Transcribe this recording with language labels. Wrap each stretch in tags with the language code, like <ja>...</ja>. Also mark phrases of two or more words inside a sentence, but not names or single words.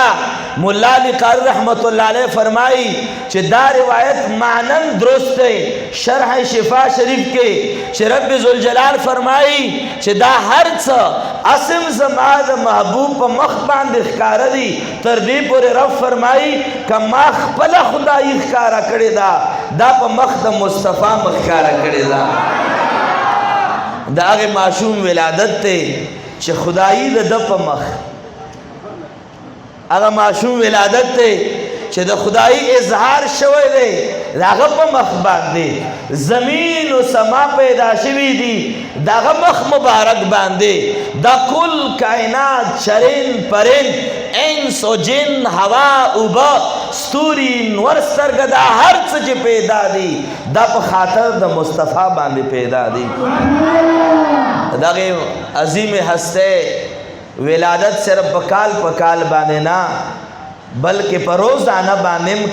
<ps>ملا علی قاری</ps> <ar>رحمت الله علیه</ar> <ps>فرمایي چې دا روایت معنن درست دی شرح شفا شریف کې چې</ps> <ar>رب ذوالجلال</ar> <ps>فرمایي چې دا هر څه اسم زما د محبوب په مخ باندې ښکاره دي تر دې پورې رب فرمایي که ما خپله خدایي ښکاره کړې ده دا په مخ د مصطفی مخ ښکاره کړې ده دا هغه معصوم ولادت ته چې خدایي د ده په مخ هغه معصوم ولادت ته چې د خدایي اظهار شوی دی د هغه په مخ باندې زمین و سما پیدا شوي دي د هغه مخ مبارک باندې دا کل کائنات چرند پرند انس و جن هوا اوبه ستوري نور سترګه دا هر څه چې پیدا دي دا په خاطر د مصطفی باندې پیدا دي د هغې عظیم هسته ولادت صرف په کال باندې نه بلکې په روزانه باندې هم</ps>